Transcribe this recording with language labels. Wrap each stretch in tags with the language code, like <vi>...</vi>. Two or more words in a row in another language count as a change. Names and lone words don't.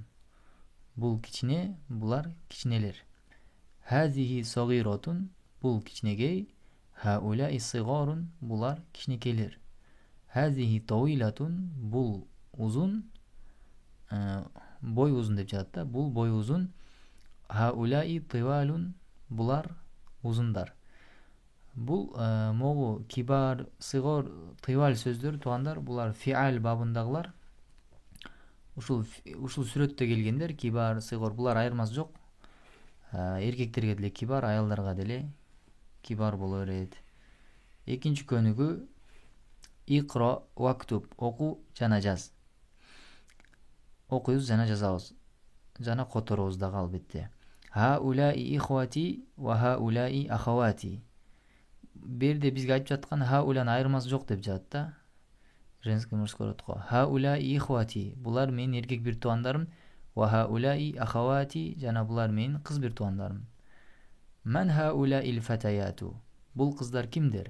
<ky>Бул кичине, булар кичинелер.</ky> <ar>هذه صغيرة.</ar> <ky>Бул кичинегей.</ky> <ar>هؤلاء صغار.</ar> <ky>Булар кичинекейлер.</ky> <ar>هذه طويلة.</ar> <ky>Бул узун. boy uzun деп жатат да. Бул boy uzun.</ky> <ar>هؤلاء طوال,</ar> <ky>булар узундар. Бул могу</ky> <ar>كبار، صغار، طوال</ar> <ky>сөздөр туугандар, булар</ky> <ar>фиал бабындагылар.</ar> <ky>Ушул сүрөттө келгендер,</ky> <ar>كبار، صغار,</ar> <ky>булар айырмасы жок. Эркектерге деле кибар, аялдарга деле кибар боло берет. Экинчи көнүгү</ky> <ar>اقرأ واكتب,</ar> <ky>оку жана жаз. Окуйбуз жана жазабыз. Жана которобуз дагы албетте.</ky> <ar>هؤلاء إخوتي وهؤلاء أخواتي.</ar> <ky>Берде бизге айтып жаткан хаулан айырмасы жок деп жатат да.</ky> <ru>Женский мужской род го.</ru> <ar>هؤلاء إخوتي,</ar> <ky>булар менин эркек бир туугандарым.</ky> <ar>وهؤلاء أخواتي,</ar> <ky>жана булар менин кыз бир туугандарым.</ky> <ar>من هؤلاء الفتيات.</ar> <ky>Бул кыздар кимдер?</ky>